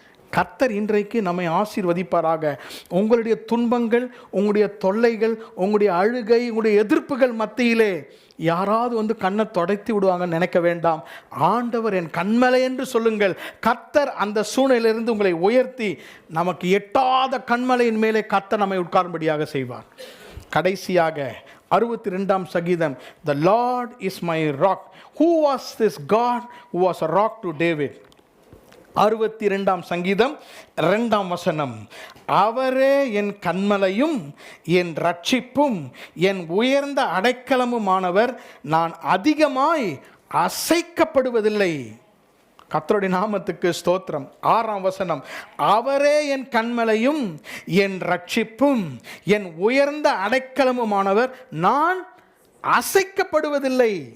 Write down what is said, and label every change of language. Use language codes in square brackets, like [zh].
[ta] கர்த்தர் இன்றைக்கு நம்மை ஆசீர்வதிப்பாராக. உங்களுடைய துன்பங்கள், உங்களுடைய தொல்லைகள், உங்களுடைய அழுகை, உங்களுடைய எதிர்ப்புகள் மத்தியிலே யாராவது வந்து கண்ணை தொடைத்து விடுவாங்கன்னு நினைக்க வேண்டாம். ஆண்டவர் என் கண்மலை என்று சொல்லுங்கள். கர்த்தர் அந்த சூழ்நிலையிலிருந்து உங்களை உயர்த்தி நமக்கு எட்டாத கண்மலையின் மேலே கர்த்தர் நம்மை உட்காரும்படியாக செய்வார். கடைசியாக 62ஆம் சங்கீதம், The Lord is my rock. [en] Who was this God who was a rock to David? [ta] 62ஆம் சங்கீதம் 2ஆம் வசனம், அவரே என் கண்மலையும் என் ரட்சிப்பும் என் உயர்ந்த அடைக்கலமுமானவர், நான் அதிகமாய் அசைக்கப்படுவதில்லை. கர்த்தருடைய நாமத்துக்கு ஸ்தோத்திரம். 6ஆம் வசனம், அவரே என் கண்மலையும் என் ரட்சிப்பும் என் உயர்ந்த அடைக்கலமுமானவர், நான் அசைக்கப்படுவதில்லை.